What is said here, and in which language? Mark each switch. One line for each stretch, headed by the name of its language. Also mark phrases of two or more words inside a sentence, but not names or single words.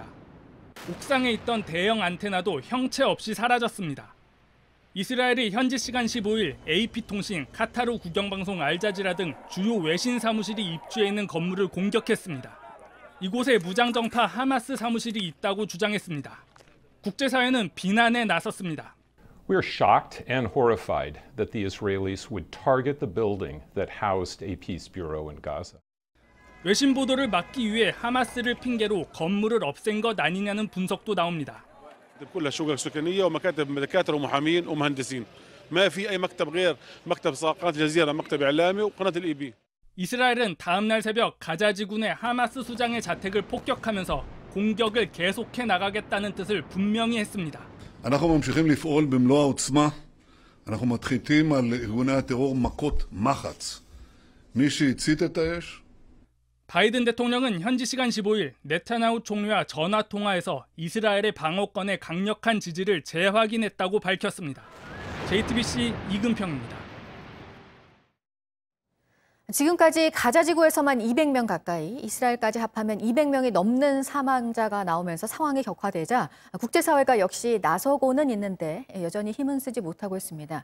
Korean: 옥상에 있던 대형 안테나도 형체 없이 사라졌습니다. 이스라엘이 현지 시간 15일 AP통신, 카타르 국영방송 알자지라 등 주요 외신 사무실이 입주해 있는 건물을 공격했습니다. 이곳에 무장정파 하마스 사무실이 있다고 주장했습니다. 국제사회는 비난에 나섰습니다.
English: We are shocked and horrified that the Israelis would target the building that housed a peace bureau in Gaza.
Korean: 외신 보도를 막기 위해 하마스를 핑계로 건물을 없앤 것 아니냐는 분석도 나옵니다.
Arabic: كلها شقق سكنيه ومكاتب دكاتره ومحامين ومهندسين. ما في اي مكتب غير مكتب قناه الجزيره مكتب اعلامي وقناه الاي.
Korean: 이스라엘은 다음 날 새벽 가자 지구내 하마스 수장의 자택을 폭격하면서 공격을 계속해 나가겠다는 뜻을 분명히 했습니다.
Hebrew: אנחנו ממשיכים לפעול במלוא העוצמה. אנחנו מתחילים על ארגוני הטרור מכות מחץ. מי שהצית את האש
Korean: 바이든 대통령은 현지 시간 15일 네타냐후 총리와 전화 통화에서 이스라엘의 방어권에 강력한 지지를 재확인했다고 밝혔습니다. JTBC 이근평입니다. 지금까지 가자 지구에서만 200명 가까이, 이스라엘까지 합하면 200명이 넘는 사망자가 나오면서 상황이 격화되자 국제사회가 역시 나서고는 있는데 여전히 힘은 쓰지 못하고 있습니다.